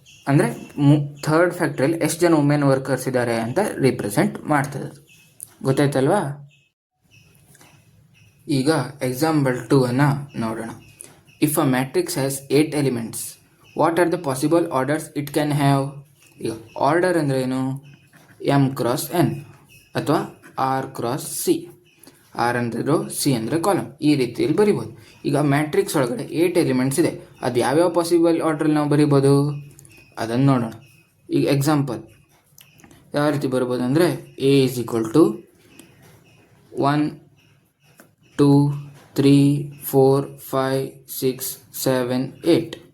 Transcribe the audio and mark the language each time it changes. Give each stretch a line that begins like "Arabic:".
Kannada: ಅಂದರೆ ಥರ್ಡ್ ಫ್ಯಾಕ್ಟ್ರಿಯಲ್ಲಿ ಎಷ್ಟು ಜನ ವುಮೆನ್ ವರ್ಕರ್ಸ್ ಇದ್ದಾರೆ ಅಂತ ರಿಪ್ರೆಸೆಂಟ್ ಮಾಡ್ತದೆ. ಗೊತ್ತಾಯ್ತಲ್ವಾ? ಈಗ ಎಕ್ಸಾಂಪಲ್ 2 ಅನ್ನು ನೋಡೋಣ.
English: If a matrix has 8 elements, what are the possible orders it can have?
Kannada: ಈಗ ಆರ್ಡರ್ ಅಂದರೆ ಏನು? M ಕ್ರಾಸ್ N ಅಥವಾ R ಕ್ರಾಸ್ C. ಆರ್ ಅಂದರೆ ರೋ, ಸಿ ಅಂದರೆ ಕಾಲಮ್, ಈ ರೀತಿಯಲ್ಲಿ ಬರಿಬೋದು. ಈಗ ಮ್ಯಾಟ್ರಿಕ್ಸ್ ಒಳಗಡೆ 8 ಎಲಿಮೆಂಟ್ಸ್ ಇದೆ. ಅದು ಯಾವ್ಯಾವ ಪಾಸಿಬಲ್ ಆರ್ಡ್ರಲ್ಲಿ ನಾವು ಬರಿಬೋದು ಅದನ್ನು ನೋಡೋಣ. ಈಗ ಎಕ್ಸಾಂಪಲ್ ಯಾವ ರೀತಿ ಬರ್ಬೋದು ಅಂದರೆ, A = 1 2 3 4 5 6 7 8.